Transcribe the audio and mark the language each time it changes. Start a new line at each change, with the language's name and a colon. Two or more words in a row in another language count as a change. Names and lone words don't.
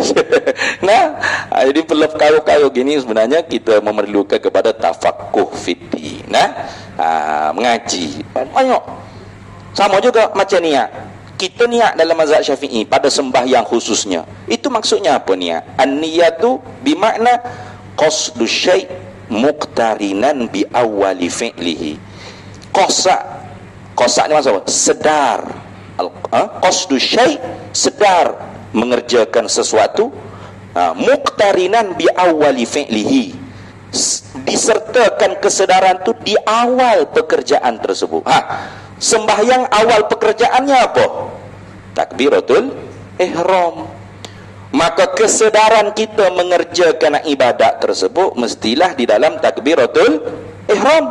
Malay: Nah, jadi perkara-perkara gini sebenarnya kita memerlukan kepada
Arabic: تفقه في الدين.
Malay: Nah, mengaji. Banyak. Sama juga macam niat. Kita niat dalam mazhab Syafi'i pada sembahyang khususnya. Itu maksudnya apa niat?
Arabic: النية بمعنى قصد شيء مقترنا بأول فعله.
Malay: Qasa ni maksud apa? Sedar.
Arabic: قصد شيء'
Malay: sedar mengerjakan sesuatu,
Arabic: مقترنا بأول فعله.
Malay: Disertakan kesedaran tu di awal pekerjaan tersebut. Sembahyang awal pekerjaannya apa?
Arabic: تكبيرة الإحرام.
Malay: Maka kesedaran kita mengerjakan ibadat tersebut mestilah di dalam
Arabic: تكبيرة الإحرام.